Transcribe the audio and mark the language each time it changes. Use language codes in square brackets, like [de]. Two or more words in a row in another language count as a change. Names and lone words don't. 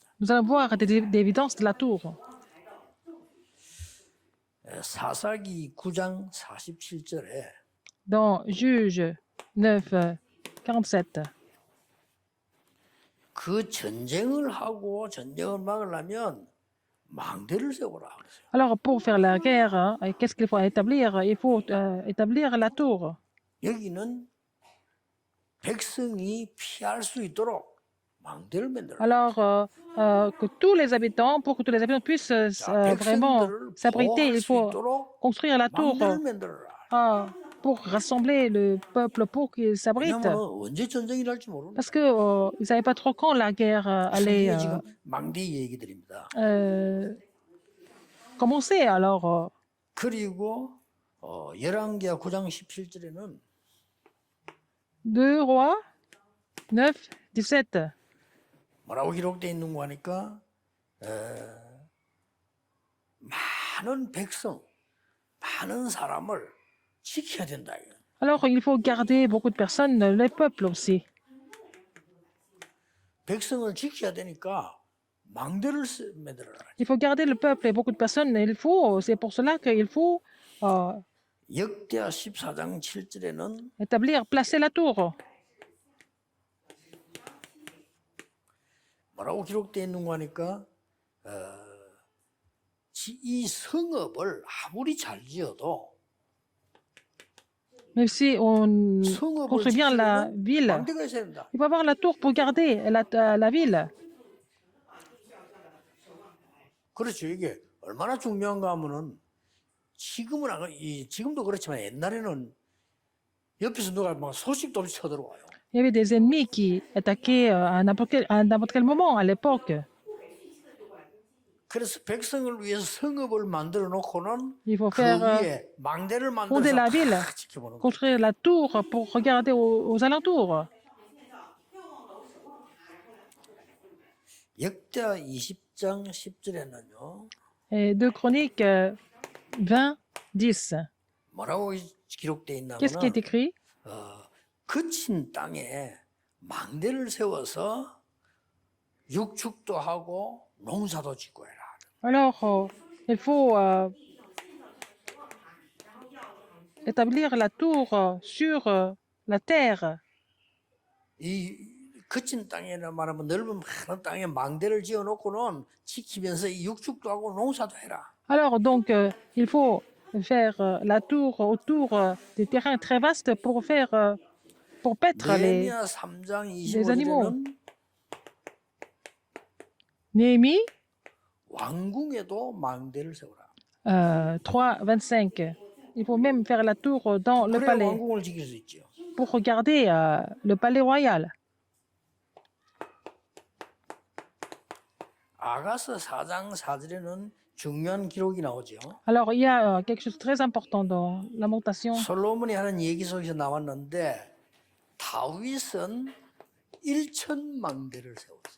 [fr] Nous allons voir des évidences de la tour. [ko] 사사기 9장 47절에 [fr] Dans Juge 9, 47. [ko] 그 전쟁을 하고 전쟁을 막으려면 망대를 세우라 그랬어요. [fr] Alors, pour faire la guerre, qu'est-ce qu'il faut établir? Il faut établir la tour. [ko] 여기는 백성이 피할 수 있도록 망대를 만들어. [fr] Alors, que tous les habitants, pour que tous les habitants puissent vraiment s'abriter, il faut construire la tour [ko] 망대를 만들어라. [fr] pour rassembler le peuple, pour qu'ils s'abritent. [ko] 왜냐면 언제 전쟁이 날지 모르는. [fr] Parce qu'ils ne savaient pas trop quand la guerre allait [ko] 이게 지금 망대 얘기들입니다. [fr] commencer. Alors, [ko] 그리고 열왕기하 9장 17절에는 [fr] 2 Rois 9, 17. [ko] 뭐라고 기록되어 있는 거 하니까 많은 백성, 많은 사람을 지켜야 된다. [fr] Alors, il faut garder beaucoup de personnes, le peuple aussi. [ko] 백성을 지켜야 되니까 망대를 만들어라. [fr] Il faut garder le peuple et beaucoup de personnes. C'est pour cela qu'il faut [ko] 역대하 14장 7절에는 [fr] établir, placer la tour. [ko] 뭐라고 기록되어 있는 거 하니까 이 성읍을 아무리 잘 지어도 [fr] Même si on [ko] 성읍을 [fr] construit bien la [ko] 지키려면 [fr] ville, [ko] 망대가 있어야 된다. [fr] il faut avoir la tour pour garder la ville. [ko] 그렇죠. 이게 얼마나 중요한가 하면은 지금도 그렇지만 옛날에는 옆에서 누가 막 소식도 없이 쳐들어와요. [fr] Il y avait des ennemis qui attaquaient à n'importe quel moment à l'époque. [ko] 그래서 백성을 위해서 성읍을 만들어 놓고는 [fr] Il faut [ko] 그 [fr] faire [ko] 위에 망대를 [fr] fonder la [ko] 만들어서 [fr] ville, [ko] 다 지켜보는 거예요. [fr] construire la tour pour regarder aux alentours. [ko] 역대하 20장 10절에는요. [fr] Et 2 Chroniques 20, 10. [ko] 뭐라고 기록되어 [fr] Qu'est-ce qui est [ko] 있냐면은 [fr] écrit? [ko] 거친 땅에 망대를 세워서 육축도 하고 농사도 짓고 해라. [fr] Alors, il faut établir la tour sur la terre. [ko] 이 거친 땅에나 말하면 넓은 많은 땅에 망대를 지어놓고는 지키면서 이 육축도 하고 농사도 해라. [fr] Alors, donc, il faut faire la tour autour des terrains très vastes pour paître [ko] 느헤미야 3장 [fr] les animaux. [ko] 25절에는 [fr] Néhémie [ko] 왕궁에도 망대를 세우라. [fr] 3, 25. Il faut même faire la tour dans le [ko] 그래 [fr] palais [ko] 왕궁을 지킬 수 있죠. [fr] pour regarder le palais royal. 아가서 4장 4절에는 중요한 기록이 나오죠. Alors, il y a quelque chose de très important dans lamentation. [ko] 솔로몬이 하는 얘기 속에서 나왔는데 다윗은 1천 망대를 세웠어요.